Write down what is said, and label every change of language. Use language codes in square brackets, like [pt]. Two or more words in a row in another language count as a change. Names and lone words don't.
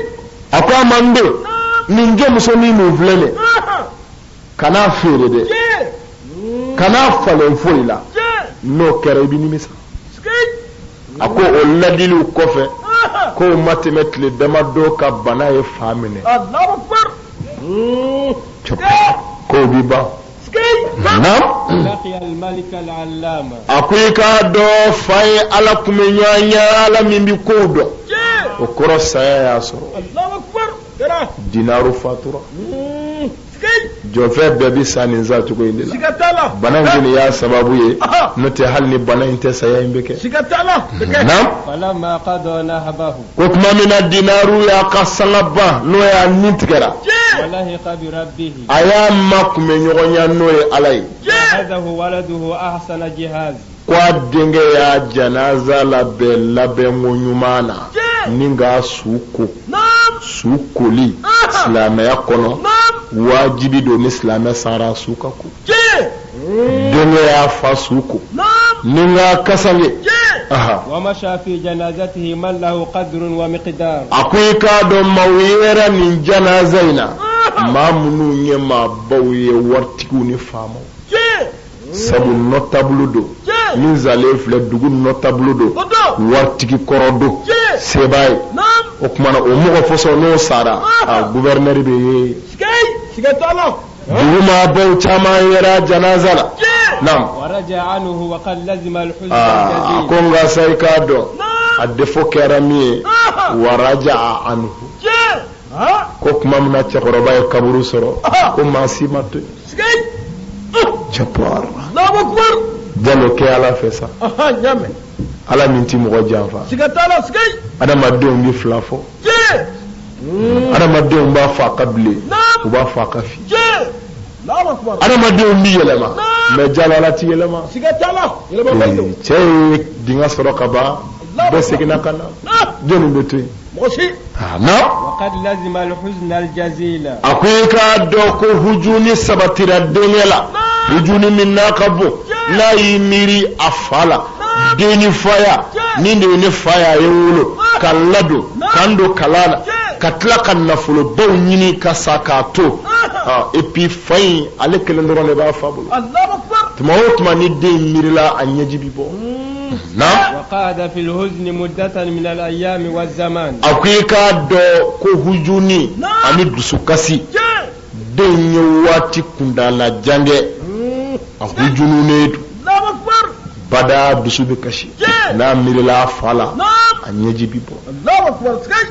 [bm] akwa mande ninge muso ni mu vlele kana fere de kana falen foila n'o kɛra i bɛ nimisa Skeyi. a ko o ladiliw kɔfɛ ko ma tɛmɛ tile damadɔ ka bana ye fa minɛ [ar] الله أكبر. [bm] k'o bi ban Skeyi. naam [ar] لقي الملك العلامة [bm] a ko i k'a dɔn fa ye ala kun bɛ ɲɔgɔn ye ala min bɛ kow dɔn Jee. o kɔrɔ saya y'a sɔrɔ [ar] الله أكبر. Kɛra. [bm] dinaru fatura Skeyi. jɔnfɛn bɛɛ bɛ sa nin sa cogo in de la Siga t'a la. bana in kɔni y'a sababu ye Aha. n'o tɛ hali ni bana in tɛ saya in bɛ kɛ Siga t'a la. naam [ar] فلما قضى نهبه [bm] ko tuma min na dinaru y'a ka sanga ban n'o y'a nin tigɛra Jee. [ar] ولحق بربه [bm] a y'a ma kun bɛ ɲɔgɔn ya n'o ye ala ye Jee. [ar] أخذه ولده أحسن جهاز [bm] ko a denkɛ y'a janaza labɛn labɛnko ɲuman na ni ka su ko Naam. su koli silamɛya kɔnɔ Naam. wajibi don ni silamɛ sara su ka ko Jee. denkɛ y'a fa su ko Naam. ni ka kasange Jee. aha [ar] ومشى في جنازته من له قدر ومقدار [bm] a ko i k'a dɔn maaw yera nin janaza in na maa minnu ye maabaw ye waritigiw ni faamaw Jee. sabu nɔtabolo don Jee. min zalen filɛ dugu nɔtabolo don Odo. waritigi kɔrɔ don Jee. sebaa ye Naam. o kumana o mɔgɔ fɔsɔn n'o sara a guvɛrinɛri bɛ ye Skeyi. Siga t'a la. dugu maabaw caman yera janaza la Jee. naam [ar] ورجع عنه وقد لزم الحزن [bm] a ko [ar] الجزيل [bm] nka sa i k'a dɔn Naam. a defo kɛra min ye waraja a anhu Jee. Ha. ko tuma min na cɛkɔrɔba ye kaburu sɔrɔ ko maa si ma to yen Skeyi. cɛpɔr [ar] الله أكبر. [bm] jalo kɛ ala fɛ sa Aha, nyame. ala min ti mɔgɔ janfa Siga t'a la. Skeyi. adamadenw bi fila fɔ Jee. adamadenw b'a fɔ a ka bilen Naam. u b'a fɔ a ka fi [ar] Jee. الله أكبر. [bm] adamadenw bi yɛlɛma mɛ jalo ala ti yɛlɛma Siga t'a la. Yɛlɛma bɛ don. cɛ ye dingɛ sɔrɔ ka ban bɛɛ seginna ka na Ah. jɔnni bɛ to yen Mɔgɔ si. na [ar] وقد لزم الحزن الجزيل [bm] a ko i k'a dɔn ko hujuni sabatira denkɛ la hujuni min n'a ka bon n'a y'i miiri a fa la den ni faya ni de ye ne fa ye a ye n wolo ka n ladon ka n don kalan na ka tila ka nafolobaw ɲini ka sa k'a to [fr] et puis [bm] fa in ale kelen dɔrɔn de b'a fa bolo [ar] الله أكبر. [bm] tuma o tuma ni den miirila a ɲɛji bi bɔ na [ar] وقعد في الحزن مدة من الأيام والزمان [bm] a ko i k'a dɔn ko hujuni ani dusukasi Jee. den ye waati kuntalajan kɛ a hujununen don [ar] الله أكبر. [bm] bada dusu bɛ kasi n'a miirila a fa la Naam. a ɲɛji bi bɔ [ar] الله أكبر. Skeyi.